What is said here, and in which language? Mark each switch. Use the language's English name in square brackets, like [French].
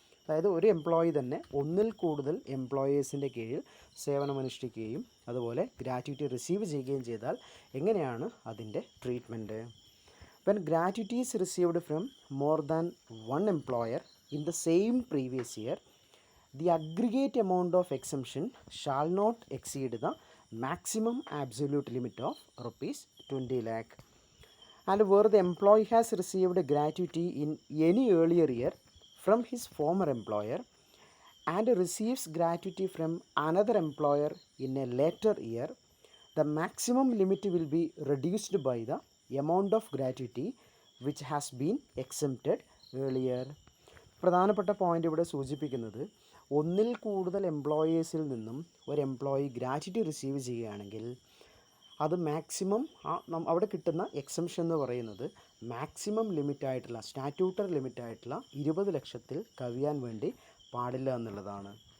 [Malayalam] അതായത് ഒരു എംപ്ലോയി തന്നെ ഒന്നിൽ കൂടുതൽ എംപ്ലോയേഴ്സിൻ്റെ കീഴിൽ സേവനമനുഷ്ഠിക്കുകയും അതുപോലെ ഗ്രാറ്റുവിറ്റി റിസീവ് ചെയ്യുകയും ചെയ്താൽ എങ്ങനെയാണ് അതിൻ്റെ treatment. [English] When gratuity is received from more than one employer in the same previous year, the aggregate amount of exemption shall not exceed the maximum absolute limit of rupees 20 lakh. And where the employee has received gratuity in any earlier year from his former employer and receives gratuity from another employer in a later year, the maximum limit will be reduced by the amount of gratuity which has been exempted earlier. [Malayalam] പ്രധാനപ്പെട്ട point ഇവിടെ സൂചിപ്പിക്കുന്നത്, ഒന്നിൽ കൂടുതൽ എംപ്ലോയേഴ്സിൽ നിന്നും ഒരു employee gratuity receive ചെയ്യുകയാണെങ്കിൽ അത് maximum അവിടെ കിട്ടുന്ന എക്സംഷൻ എന്ന് പറയുന്നത് മാക്സിമം ലിമിറ്റായിട്ടുള്ള സ്റ്റാറ്റ്യൂട്ടറി ലിമിറ്റായിട്ടുള്ള 20 ലക്ഷത്തിൽ കവിയാൻ വേണ്ടി പാടില്ല എന്നുള്ളതാണ്.